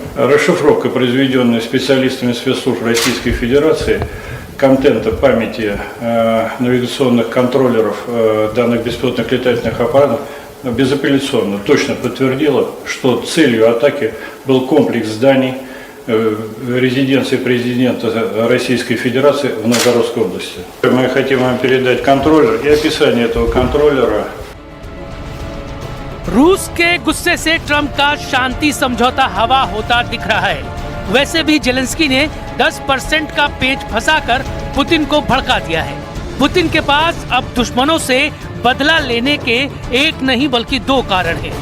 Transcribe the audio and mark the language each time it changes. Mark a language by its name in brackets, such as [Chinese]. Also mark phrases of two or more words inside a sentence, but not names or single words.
[Russian] Расшифровка, произведенная специалистами спецслужб Российской Федерации, контента памяти навигационных контроллеров данных беспилотных летательных аппаратов безапелляционно точно подтвердила, что целью атаки был комплекс зданий резиденции президента Российской Федерации в Новгородской области. Мы хотим вам передать контроллер и описание этого контроллера. [Hindi] रूस के गुस्से से ट्रंप का शांति समझौता हवा होता दिख रहा है। वैसे भी ज़ेलेंस्की ने 10% का पेच फंसाकर पुतिन को भड़का दिया है। पुतिन के पास अब दुश्मनों से बदला लेने के एक नहीं बल्कि 2 कारण हैं।